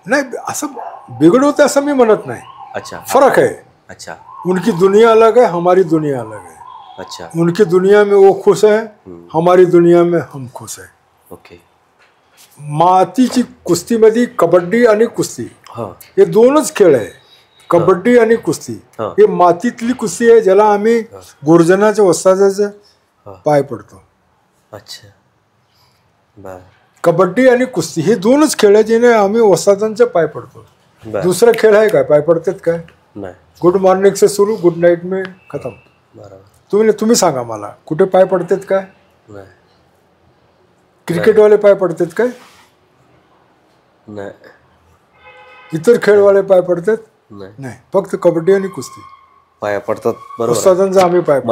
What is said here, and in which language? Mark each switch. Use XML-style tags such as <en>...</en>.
<mr>नाही, असं बिघडवतोय असं मी म्हणत नाही.</mr> <hi>अच्छा. फरक है. अच्छा. उनकी दुनिया अलग है, हमारी दुनिया अलग है. अच्छा. उनकी दुनिया में वो खुश है, हमारी दुनिया में हम खुश है.</hi> <en>Okay.</en> <mr>मातीची कुस्तीमध्ये कबड्डी आणि कुस्ती हे 2च खेळ आहे. कबड्डी आणि कुस्ती हे मातीतली कुस्ती आहे, ज्याला आम्ही गुरुजनाच्या वस्तादाचे पाय पडतो.</mr> <hi>अच्छा. बर</hi> <mr>कबड्डी आणि कुस्ती हे दोनच खेळ आहेत जिने आम्ही वस्तादांच्या पाय पडतो. बर दुसरा खेळ आहे काय पाय पडतात काय? नाही.</mr> <hi>गुड मॉर्निंग से सुरू, गुड नाईट में खतम.</hi> <mr>बरोबर. तुम्ही सांगा मला कुठे पाय पडतात काय? नाही. क्रिकेटवाले पाय पडतात काय? नाही. इतर खेळवाले पाय पडतात नाही. नाही. फक्त कबड्डी आणि कुस्ती पाया पडतात. बरोबर. वस्तादांचा आम्ही पाय पडतो.</mr>